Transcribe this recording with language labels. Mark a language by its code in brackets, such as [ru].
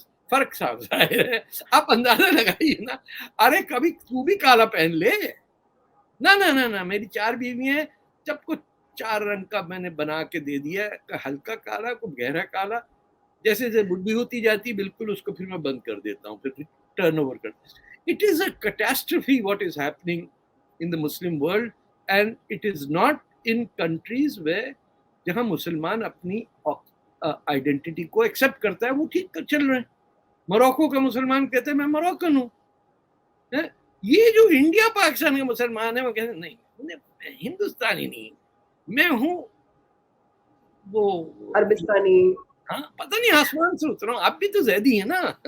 [ur] فرق صاف ظاہر ہے, آپ اندازہ لگائیے نا. ارے کبھی تو بھی کالا پہن لے. نہ میری 4 بیوی ہیں, جب کو 4 رنگ کا میں نے بنا کے دے دیا, ہلکا کالا کو گہرا کالا. جیسے جیسے بڈھی ہوتی جاتی بالکل اس کو پھر میں بند کر دیتا ہوں, پھر ٹرن اوور کرتا ہوں. [en] It is a catastrophe what is happening in the Muslim world, and it is not in countries where [ur] جہاں مسلمان اپنی آئیڈینٹی کو ایکسپٹ کرتا ہے وہ ٹھیک چل رہے ہیں. موروکو کا مسلمان کہتے ہیں میں موروکن ہوں. یہ جو انڈیا پاکستان کے مسلمان ہیں وہ کہتے ہیں نہیں میں ہندوستانی نہیں, میں ہوں وہ عربستانی. ہاں پتہ نہیں آسمان سے اترا ہوں. آپ بھی تو زیدی ہیں نا.